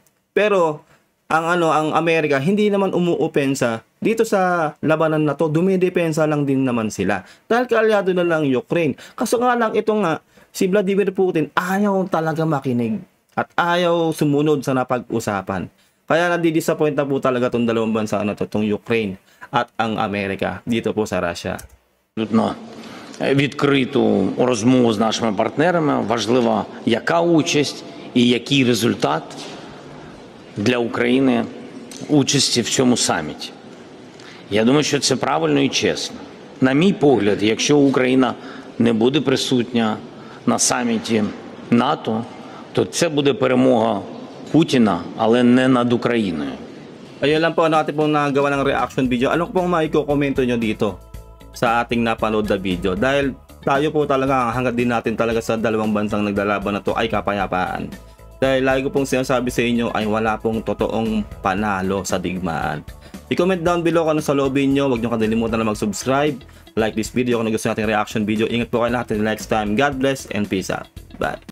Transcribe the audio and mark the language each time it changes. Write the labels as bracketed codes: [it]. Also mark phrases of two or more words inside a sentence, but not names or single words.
[tl] Pero ang Amerika hindi naman umuopensa dito sa labanan na to, dumidepensa lang din naman sila. Dahil kaalyado na lang Ukraine. Kaso nga lang si Vladimir Putin ayaw talaga makinig at ayaw sumunod sa napag-usapan. Kaya nadidisappoint na po talaga itong dalawang bansa na to, itong Ukraine at ang Amerika dito po sa Russia. [uk] абсолютно відкриту розмову з нашими партнерами. Важлива, яка участь і який результат для України участі в цьому саміті. Я думаю, що це правильно і чесно. На мій погляд, якщо Україна не буде присутня на саміті НАТО, то це буде перемога Путіна, але не над Україною. [tl] Ayun lang po natin pong nagawa ng reaction video. Ano pong maiko-komento nyo dito sa ating napanood na video? Dahil tayo po talaga, hanggat din natin talaga sa dalawang bansang naglalaban na to ay kapayapaan. Dahil lagi ko pong sinasabi sa inyo ay wala pong totoong panalo sa digmaan. I-comment [en] down below [tl] kung ano sa loobin nyo. Huwag nyo kadilimutan na mag-subscribe. [en] Like this video [tl] kung gusto natin reaction video. Ingat po kayo lahat. [en] Until next time, God bless and peace out. Bye.